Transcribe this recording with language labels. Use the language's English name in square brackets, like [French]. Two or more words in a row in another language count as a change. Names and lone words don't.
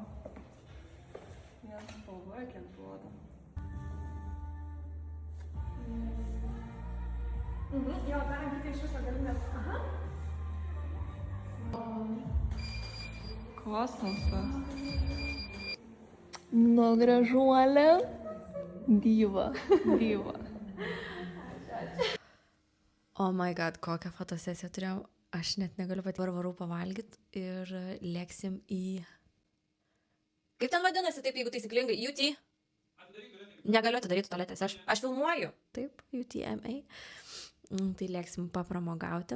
[Lithuanian] Nes spalva kiek duoda. Jo, dar reikia iš viso galimės. Aha. Kosmosas. Nu, gražuolė. Diva. [English] Oh my god, [Lithuanian] kokią fotosesiją turėjau. Aš net negaliu pati varau pavalgyti ir lėksim į... Kaip ten vadinasi taip, jeigu taisyklingai? UT? Negaliu atidaryti tualetės, aš filmuoju. Taip, UTMA. Tai lėksim papramogauti.